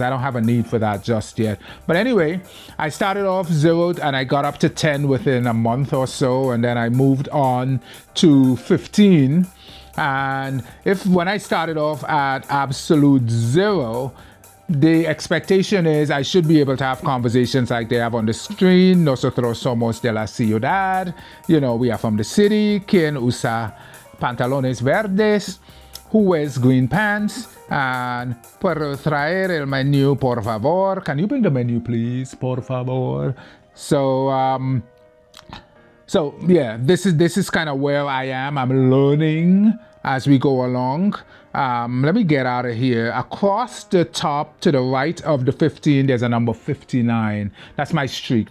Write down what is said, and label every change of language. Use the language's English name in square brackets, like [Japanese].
[English] I don't have a need for that just yet. But anyway, I started off 0 and I got up to 10 within a month or so. And then I moved on to 15. And when I started off at absolute 0, the expectation is I should be able to have conversations like they have on the screen. [Spanish] Nosotros somos de la ciudad. [English] We are from the city. [Spanish] Quien usa pantalones verdes? [English] Who wears green pants? [Spanish] And puedo traer el menú, por favor. [English] Can you bring the menu, please, por favor? So yeah, this is kind of where I am. I'm learning as we go along. let me get out of here. Across the top to the right of the 15, there's a number 59. That's my streak.